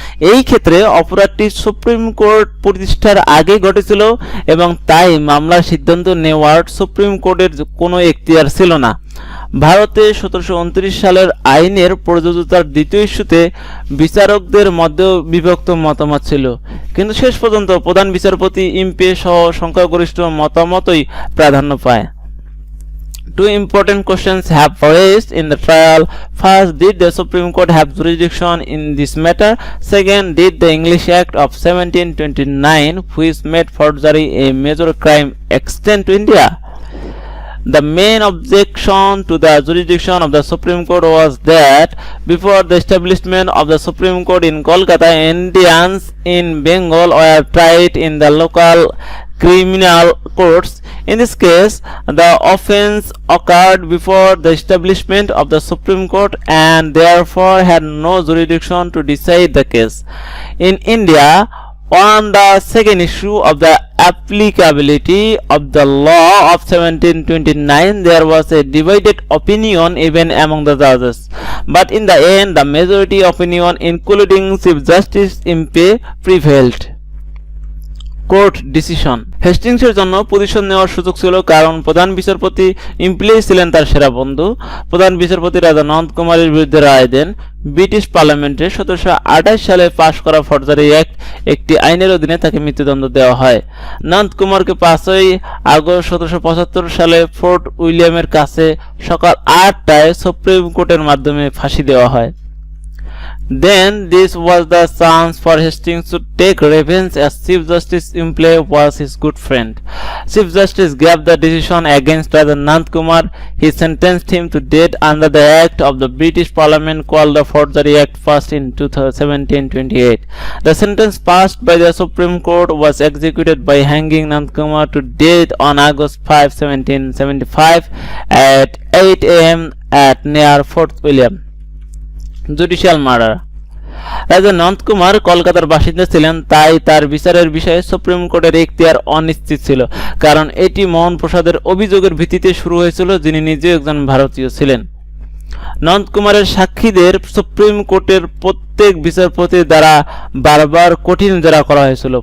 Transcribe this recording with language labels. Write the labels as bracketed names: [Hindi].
[Bangla] এই ক্ষেত্রে অপরাধটি supreme court প্রতিষ্ঠার আগে ঘটেছিল এবং তাই মামলার সিদ্ধান্ত নেওয়ার সুপ্রিম কোর্টের কোনো এখতিয়ার ছিল না। ভারতে 1729 সালের আইনের প্রযোজ্যতার দ্বিতীয় ইস্যুতে বিচারকদের মধ্যে বিভক্ত মতামত ছিল, কিন্তু শেষ পর্যন্ত প্রধান বিচারপতি ইম্পে সহ সংখ্যাগরিষ্ঠ মতামতই প্রাধান্য পায়। [English] Two important questions have raised in the trial. First, did the Supreme Court have jurisdiction in this matter? Second, did the English Act of 1729, which made forgery a major crime, extend to India? The main objection to the jurisdiction of the Supreme Court was that before the establishment of the Supreme Court in Kolkata, Indians in Bengal were tried in the local criminal courts. In this case, the offence occurred before the establishment of the Supreme Court and therefore had no jurisdiction to decide the case. In India, on the second issue of the applicability of the law of 1729, there was a divided opinion even among the judges, but in the end the majority opinion, including Chief Justice Impe, prevailed. Court decision: [Bangla] হেস্টিংসের জন্য position নেওয়ার সুযোগ ছিল কারণ প্রধান বিচারপতি ইমপ্লেই ছিলেন তার সেরা বন্ধু। প্রধান বিচারপতি রাজা নন্দ কুমারের বিরুদ্ধে রায় দেন। ব্রিটিশ পার্লামেন্টে 1728 সালে পাশ করা ফর্জারি অ্যাক্ট একটি আইনের অধীনে তাকে মৃত্যুদণ্ড দেওয়া হয়। নন্দ কুমারকে 5 আগস্ট 1775 সালে ফোর্ট উইলিয়ামের কাছে সকাল 8টায় সুপ্রিম কোর্টের মাধ্যমে ফাঁসি দেওয়া হয়। [English] Then this was the chance for Hastings to take revenge, as Chief Justice Imple was his good friend. Chief Justice gave the decision against Raja Nand Kumar. He sentenced him to death under the Act of the British Parliament called the Forgery Act, passed in 1728. The sentence passed by the Supreme Court was executed by hanging Nand Kumar to death on August 5, 1775 at 8 a.m. at near Fort William. Judicial murder: [Bangla] রাজা নন্দ কুমার কলকাতার বাসিন্দা ছিলেন, তাই তার বিচারের বিষয়ে supreme কোর্টের এখতিয়ার অনিশ্চিত ছিল, কারণ এটি মোহন প্রসাদের অভিযোগের ভিত্তিতে শুরু হয়েছিল, যিনি নিজেও একজন ভারতীয় ছিলেন। নন্দ কুমারের সাক্ষীদের সুপ্রিম কোর্টের প্রত্যেক বিচারপতির দ্বারা বারবার কঠিন জেরা করা হয়েছিল।